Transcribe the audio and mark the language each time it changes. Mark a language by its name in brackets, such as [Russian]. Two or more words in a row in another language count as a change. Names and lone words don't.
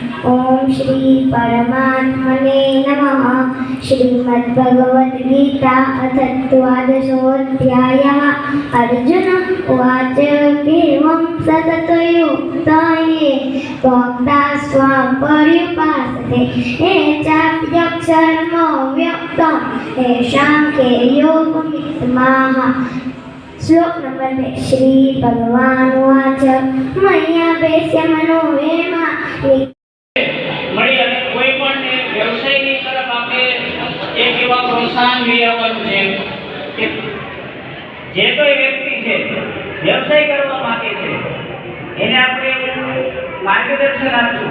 [Sanskrit] ओम श्री परमात्मने नमः। श्रीमद भगवद गीता अथ द्वादशोऽध्यायः। अर्जुन उवाच केवं सततयुक्ताये भक्ता स्वापर्युपासते ये चाप्यक्षरमव्यक्तं तेषां के योगवित्तमः। [Hindi] श्लोक नंबर 2। [Sanskrit] श्री भगवान उवाच मय्यावेश्य मनो ये मां [Gujarati] મળી અને કોઈ પણ વ્યવસાયની તરફ આપણે એક એવા પ્રોત્સાહન લઈ આવવાનું છે કે જે કોઈ વ્યક્તિ છે વ્યવસાય કરવા માંગે છે એને આપણે માર્ગદર્શન આપશું।